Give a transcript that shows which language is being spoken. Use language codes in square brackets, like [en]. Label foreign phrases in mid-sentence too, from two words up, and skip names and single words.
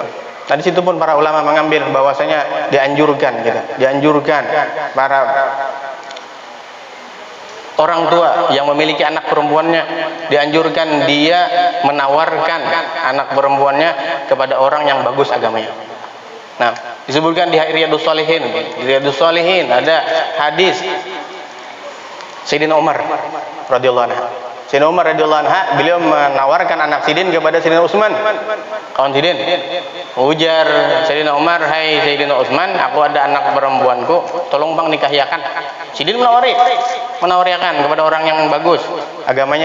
[id] Nah di situ pun para ulama mengambil bahwasanya dianjurkan para orang tua yang memiliki anak perempuannya, dianjurkan dia menawarkan anak perempuannya kepada orang yang bagus agamanya. Nah disebutkan di Riyadhus Shalihin ada hadis Sayyidina Umar [ar] رضي الله عنه. [id] Sayyidina Umar [ar] رضي الله عنها, [id] beliau menawarkan anak Sidin kepada Sayyidina Utsman. Kawan Sidin, ujar Sayyidina Umar, hai Sayyidina Utsman, aku ada anak perempuanku, tolong bang nikahyakan. Sidin menawarkan kepada orang yang bagus agamanya.